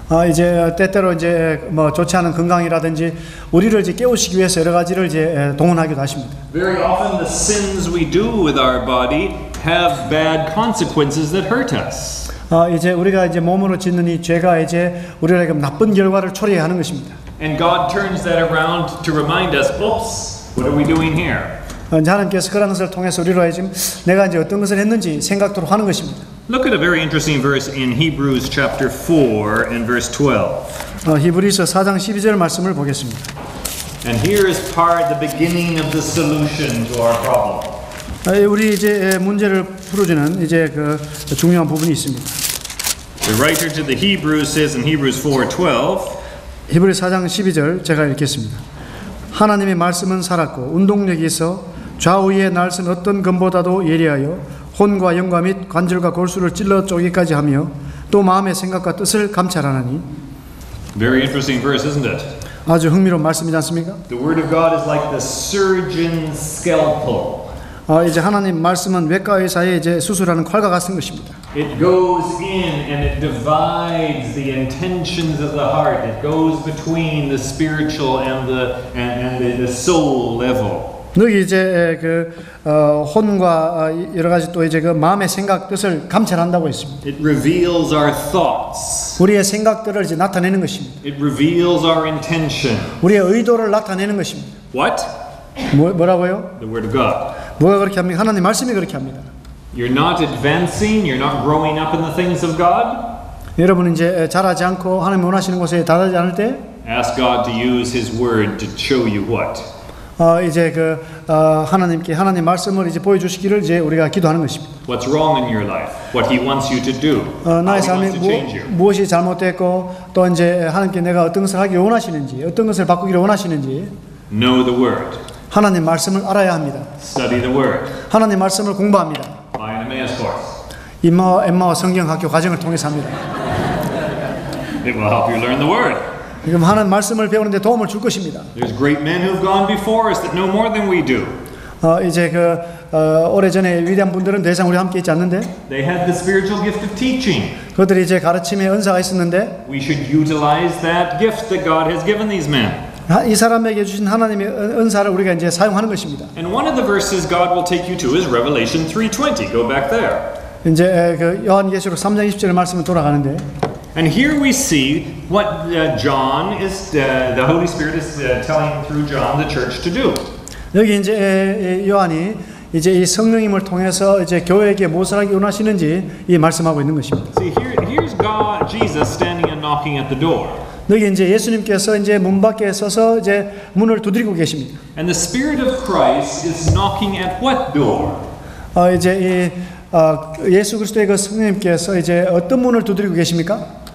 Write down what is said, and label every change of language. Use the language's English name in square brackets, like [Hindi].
[Korean] 이제 때때로 이제 뭐 좋지 않은 건강이라든지 우리를 이제 깨우시기 위해서 여러 가지를 이제 동원하기도 하십니다. [English] Very often the sins we do with our body have bad consequences that hurt us. [Korean] 이제 우리가 이제 몸으로 짓는 이 죄가 이제 우리에게 나쁜 결과를 초래하게 하는 것입니다. [English] And God turns that around to remind us, oops, what are we doing here? [Korean] 하나님께서 그런 것을 통해서 우리로 지금 내가 이제 어떤 것을 했는지 생각토록 하는 것입니다. [English] Look at a very interesting verse in Hebrews chapter 4 and verse 12. [Korean] 히브리서 4장 12절 말씀을 보겠습니다. [English] And here is the beginning of the solution to our problem. [Korean] 우리 이제 문제를 풀어주는 이제 그 중요한 부분이 있습니다. [English] The writer to the Hebrews says in Hebrews 4:12. [Korean] 히브리 4장 12절 제가 읽겠습니다. 하나님의 말씀은 살았고 운동력이 있어 좌우에 날선 어떤 검보다도 예리하여 혼과 영과 및 관절과 골수를 찔러 쪼개기까지 하며 또 마음의 생각과 뜻을 감찰하나니. [English] Very interesting verse, isn't it? [Korean] 아주 흥미로운 말씀이지 않습니까? [English] The word of God is like the surgeon's scalpel. [Korean] 이제 하나님 말씀은 외과 의사의 이제 수술하는 칼과 같은 것입니다. [English] It goes in and it divides the intentions of the heart. It goes between the spiritual and the soul level. [Korean] 여기 이제 혼과 여러 가지 또 이제 그 마음의 생각 뜻을 감찰한다고 했습니다. [English] It reveals our thoughts. [Korean] 우리의 생각들을 이제 나타내는 것입니다. [English] It reveals our intention. [Korean] 우리의 의도를 나타내는 것입니다. [English] What? [Korean] 뭐라고요? [English] The word of God. [Korean] 뭐가 그렇게 합니까? 하나님 말씀이 그렇게 합니다. [English] You're not advancing. You're not growing up in the things of God. [Korean] 여러분은 이제 자라지 않고 하나님 원하시는 곳에 다다르지 않을 때 [English] Ask God to use His word to show you what. [Korean] 이제 하나님께 하나님 말씀을 이제 보여주시기를 이제 우리가 기도하는 것입니다. [English] What's wrong in your life? What He wants you to do? [Korean] 나의 [English] How He wants to change [Korean] 삶에 [English] you? [Korean] 무엇이 잘못됐고 또 이제 하나님께 내가 어떤 것을 하기 원하시는지 어떤 것을 바꾸기를 원하시는지 [English] Know the word. [Korean] 하나님 말씀을 알아야 합니다. [English] Study the word. [Korean] 하나님 말씀을 공부합니다. [English] Buy an Emmaus course. [Korean] 엠마와 성경학교 과정을 통해서 합니다. [English] It will help you learn the word. [Korean] 그럼 하나님 말씀을 배우는데 도움을 줄 것입니다. [English] There's great men who've gone before us that know more than we do. [Korean] 이제 오래전에 위대한 분들은 더 이상 우리와 함께 있지 않는데 [English] They had the spiritual gift of teaching. [Korean] 그들이 이제 가르침의 은사가 있었는데 [English] We should utilize that gift that God has given these men. [Korean] 이 사람에게 주신 하나님의 은사를 우리가 이제 사용하는 것입니다. [English] And one of the verses God will take you to is Revelation 3:20. Go back there. [Korean] 이제 요한계시록 3장 20절 말씀을 돌아가는데 [English] And here we see what John is, the Holy Spirit is telling through John the church to do. [Korean] 여기 이제 요한이 이제 이 성령님을 통해서 이제 교회에게 무엇을 하기 원하시는지 이 말씀하고 있는 것입니다. [English] See, here's God, Jesus standing and knocking at the door. [Korean] 여기 이제 예수님께서 이제 문 밖에 서서 이제 문을 두드리고 계십니다. [English] And the Spirit of Christ is knocking at what door? [Korean] 이제 예수 그리스도의 그 성령님께서 이제 어떤 문을 두드리고 계십니까?